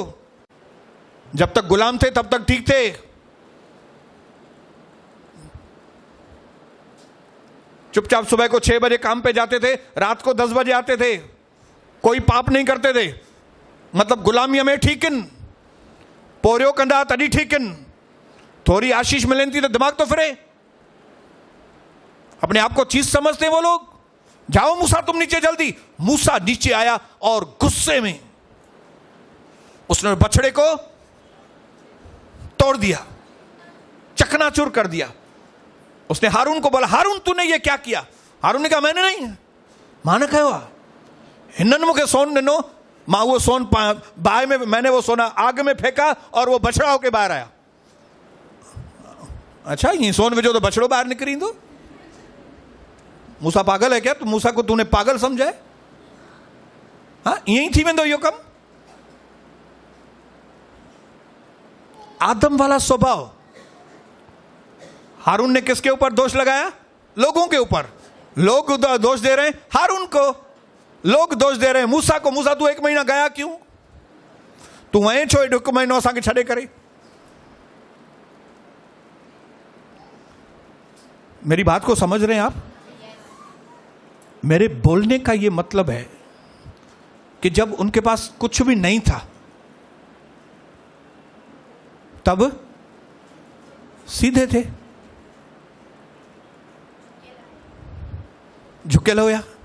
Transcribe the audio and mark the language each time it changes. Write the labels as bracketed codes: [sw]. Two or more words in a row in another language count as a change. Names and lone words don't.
[hi] जब तक गुलाम थे तब तक ठीक थे, चुपचाप सुबह को 6 बजे काम पे जाते थे, रात को 10 बजे आते थे, कोई पाप नहीं करते थे, मतलब गुलामी में ठीक। [sd] पोरियो कंदा तॾहिं ठीक आहिनि, [hi] थोड़ी आशीष मिलें थी तो दिमाग तो फिरे। अपने आप को चीज समझते हैं वो लोग। जाओ मूसा तुम नीचे जल्दी। मूसा नीचे आया और गुस्से में उसने बछड़े को तोड़ दिया, चकनाचूर कर दिया। उसने हारून को बोला, हारून तूने ये क्या किया? हारून ने कहा मैंने नहीं, मां ने कहा [sd] हिनन मुखे सोन ॾिनो, मां वो सोन बाहि में, [hi] मैंने वो सोना आग में फेंका और वो बछड़ा होके बाहर आया। [sd] अच्छा ये सोन विझो तो बछड़ो बाहर निकरी ईंदो? [hi] मूसा पागल है क्या? तो मूसा को तूने पागल समझा है? [sd] हाँ ईअं ई थी वेंदो इहो कमु। [hi] आदम वाला स्वभाव। हारून ने किसके ऊपर दोष लगाया? लोगों के ऊपर। लोग दोष दे रहे हैं हारून को, लोग दोष दे रहे हैं मूसा को। मूसा तू 1 महीना गया क्यों? तू वहीं [sd] छो 1 महीनो असांखे छॾे करे? [hi] मेरी बात को समझ रहे हैं आप? मेरे बोलने का ये मतलब है कि जब उनके पास कुछ भी नहीं था तब सीधे थे, झुकेल होया।